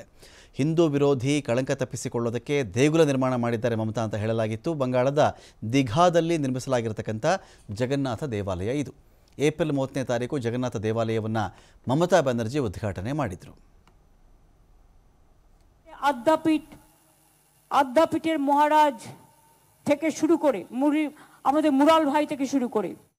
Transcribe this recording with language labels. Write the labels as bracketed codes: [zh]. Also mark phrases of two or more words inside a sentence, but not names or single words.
[kn] ಹಿಂದೂ ವಿರೋಧಿ ಕಳಂಕ ತಪ್ಪಿಸಿಕೊಳ್ಳೋದಕ್ಕೆ ದೇಗುಲ ನಿರ್ಮಾಣ ಮಾಡಿದ್ದಾರೆ ಮಮತಾ ಅಂತ ಹೇಳಲಾಗಿತ್ತು. ಬಂಗಾಳದ ದಿಘಾದಲ್ಲಿ ನಿರ್ಮಿಸಲಾಗಿರತಕ್ಕಂಥ ಜಗನ್ನಾಥ ದೇವಾಲಯ ಇದು. ಏಪ್ರಿಲ್ 30ನೇ ತಾರೀಕು ಜಗನ್ನಾಥ ದೇವಾಲಯವನ್ನು ಮಮತಾ ಬ್ಯಾನರ್ಜಿ ಉದ್ಘಾಟನೆ ಮಾಡಿದರು. [bn] আদ্যাপীঠের মহারাজ থেকে শুরু করে আমাদের মুরাল ভাই থেকে শুরু করে